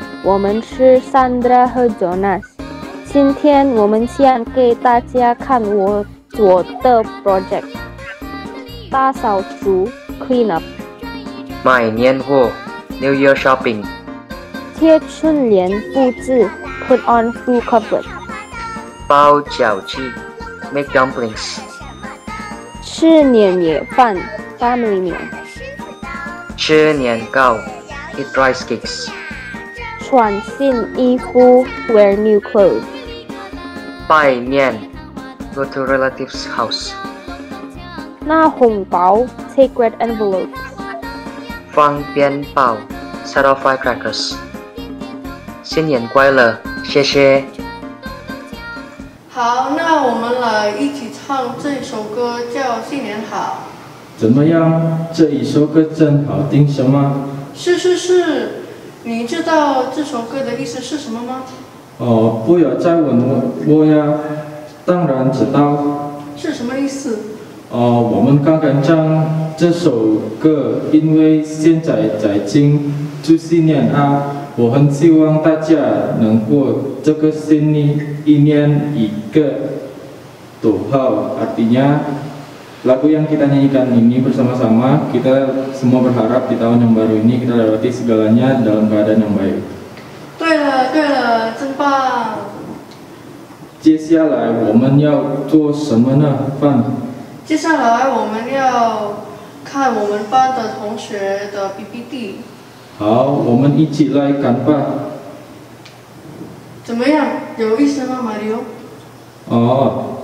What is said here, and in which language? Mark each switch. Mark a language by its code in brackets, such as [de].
[zh] 我们是 Sandra 和 Jonas。今天我们想给大家看我做的 project， 大扫除 [en] clean up， [zh] 买年货 [en] New Year Shopping， [zh] 贴春联布置 [en] put on food cover， [zh] 包饺子 [en] Make dumplings， [zh] 吃年夜饭 [en] family meal， [zh] 吃年糕 [en] Eat rice cakes， [zh] 穿新衣服 [en] wear new clothes， [zh] 拜年 [en] Go to relatives house， [zh] 拿红包 [en] take red envelopes， [zh] 放鞭炮 [en] Set off firecrackers， [zh] 新年快乐，谢谢。好，那我们来一起唱这首歌，叫《新年好》。怎么样？这一首歌真好听，什么？是，你知道这首歌的意思是什么吗？不要再问我呀，当然知道。是什么意思？我们刚刚唱这首歌，因为现在在庆祝新年啊，我很希望大家能过这个新一年一个多好。 [id] Artinya lagu yang kita nyanyikan ini bersama-sama, kita semua berharap di tahun yang baru ini kita lewati segalanya dalam keadaan yang baik. [zh] 对了，真棒！接下来我们要做什么呢？接下来我们要看我们班的同学的 PPT。好，我们一起来看吧。怎么样？有意思吗，马里奥？